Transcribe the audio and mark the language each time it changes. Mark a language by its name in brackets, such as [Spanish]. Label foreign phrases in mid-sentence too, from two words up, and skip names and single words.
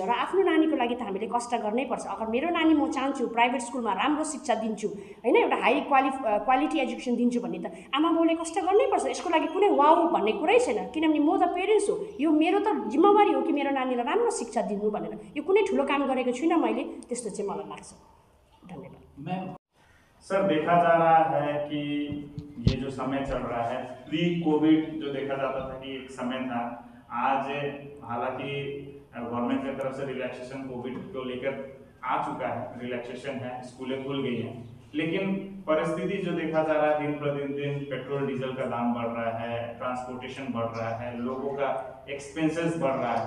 [Nepali] र आफ्नो नानीको लागि त हामीले कष्ट गर्नै पर्छ। अगर मेरो नानी म चाहन्छु प्राइभेट स्कुलमा राम्रो शिक्षा दिन्छु होइन, एउटा [English] high quality education [Nepali] दिन्छु भने त आमा बाउले कष्ट गर्नै पर्छ। यसको लागि कुनै वाउ भन्ने कुरै छैन, किनभने म त पेरेन्ट्स हो, यो मेरो त जिम्मेवारी हो कि मेरो नानीलाई राम्रो शिक्षा दिनु भनेर। यो कुनै ठुलो काम गरेको छुइनँ मैले, त्यस्तो चाहिँ मलाई लाग्छ। धन्यवाद। [Hindi] सर देखा जा रहा है कि ये जो समय चल रहा है, प्री कोविड जो देखा जाता था कि एक समय था, आज हालांकि गवर्नमेंट की तरफ से रिलैक्सेशन कोविड को लेकर आ चुका है, रिलैक्सेशन है, स्कूलें खुल गई हैं, लेकिन परिस्थिति जो देखा जा रहा है दिन प्रतिदिन पेट्रोल डीजल का दाम बढ़ रहा है, ट्रांसपोर्टेशन बढ़ रहा है, लोगों का एक्सपेंसेस बढ़ रहा है।